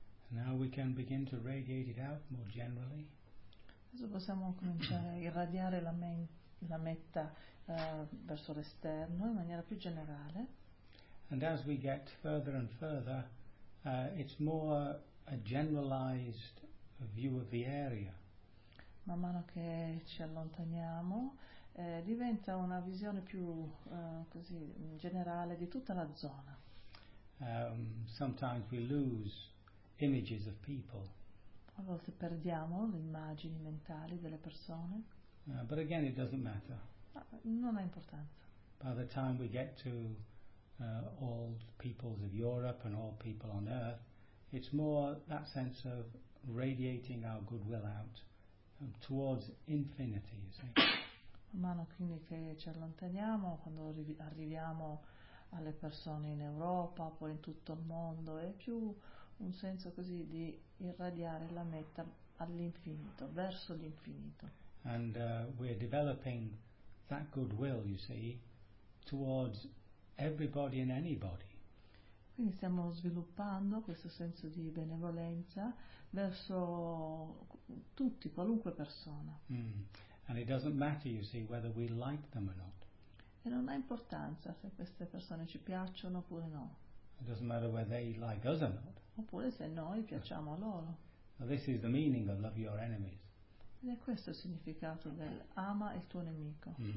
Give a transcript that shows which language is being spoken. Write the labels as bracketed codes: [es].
[en] Now we can begin to radiate it out more generally. [it] Adesso possiamo cominciare a irradiare la metta verso l'esterno in maniera più generale. [en] And as we get further and further, it's more a generalized view of the area. [it] Man mano che ci allontaniamo, diventa una visione più così generale di tutta la zona. [en] Sometimes we lose images of people. [it] A volte perdiamo le immagini mentali delle persone. [en] But again, it doesn't matter. [it] Non ha importanza. [en] By the time we get to all peoples of Europe and all people on Earth, it's more that sense of radiating our goodwill out towards infinity. [it] Man mano quindi che ci allontaniamo, quando arriviamo alle persone in Europa, poi in tutto il mondo, è più un senso così di irradiare la metta all'infinito, verso l'infinito. [en] And we're developing that goodwill, you see, towards everybody and anybody. [it] Quindi stiamo sviluppando questo senso di benevolenza verso tutti, qualunque persona. [en] And it doesn't matter, you see, whether we like them or not. [it] E non ha importanza se queste persone ci piacciono oppure no. [en] It doesn't matter whether they like us or not. [it] Oppure se noi piacciamo a loro. [en] Now this is the meaning of love your enemies. [it] Ed è questo il significato del ama il tuo nemico.